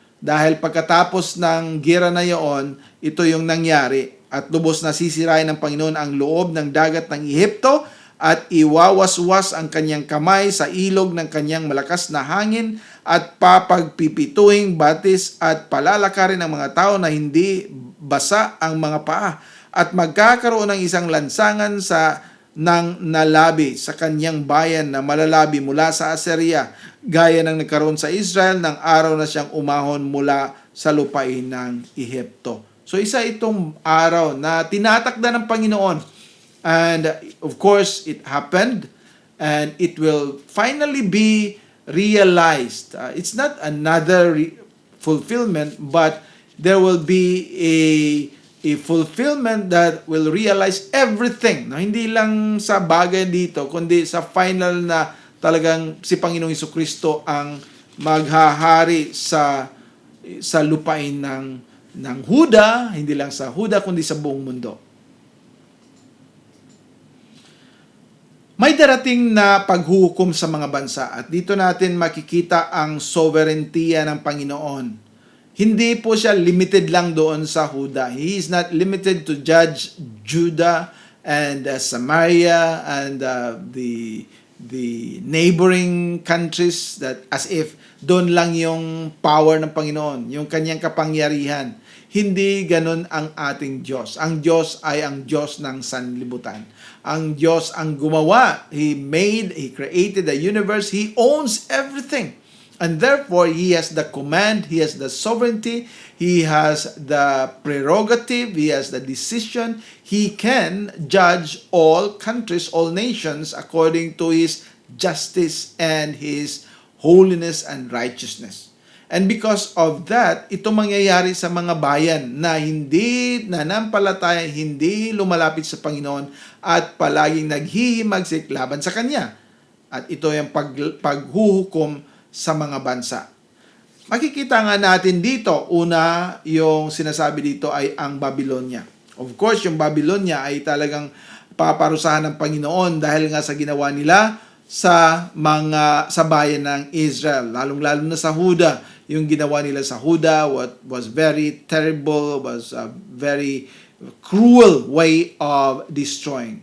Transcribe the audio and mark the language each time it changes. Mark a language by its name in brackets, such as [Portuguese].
[Filipino] Dahil pagkatapos ng giyera na yon, ito yung nangyari, at lubos na sisirain ng Panginoon ang loob ng dagat ng Ehipto, at iwawaswas ang kanyang kamay sa ilog ng kanyang malakas na hangin, at papagpipituhing batis at palalakarin ng mga tao na hindi basa ang mga paa, at magkakaroon ng isang lansangan ng nalabi sa kanyang bayan na malalabi mula sa Assyria, gaya ng nagkaroon sa Israel ng araw na siyang umahon mula sa lupain ng Ehipto. So isa itong araw na tinatakda ng Panginoon. [English] And of course, it happened, and it will finally be realized. It's not another fulfillment, but there will be a fulfillment that will realize everything. [Filipino] No, hindi lang sa bagay dito, kundi sa final na talagang si Panginoong Jesucristo ang maghahari sa lupain ng Huda, hindi lang sa Huda kundi sa buong mundo. May darating na paghuhukom sa mga bansa, at dito natin makikita ang sovereignty ng Panginoon. Hindi po siya limited lang doon sa Huda. [English] He is not limited to judge Judah and Samaria and the neighboring countries, that as if [Filipino] doon lang yung power ng Panginoon, yung kanyang kapangyarihan. Hindi ganun ang ating Diyos. Ang Diyos ay ang Diyos ng sanlibutan. Ang Diyos ang gumawa. [English] He created the universe. He owns everything. And therefore, He has the command, He has the sovereignty, He has the prerogative, He has the decision. He can judge all countries, all nations, according to His justice and His holiness and righteousness. And because of that, [Filipino] ito mangyayari sa mga bayan na hindi nanampalataya, hindi lumalapit sa Panginoon, at palaging naghihimagsik laban sa Kanya. At ito yung paghuhukom sa mga bansa. Makikita nga natin dito, una, yung sinasabi dito ay ang Babylonia. [English] Of course, [Filipino] yung Babylonia ay talagang paparusahan ng Panginoon dahil nga sa ginawa nila sa bayan ng Israel, lalong-lalo na sa Huda. Yung ginawa nila sa Huda [English] was very terrible, was a very cruel way of destroying.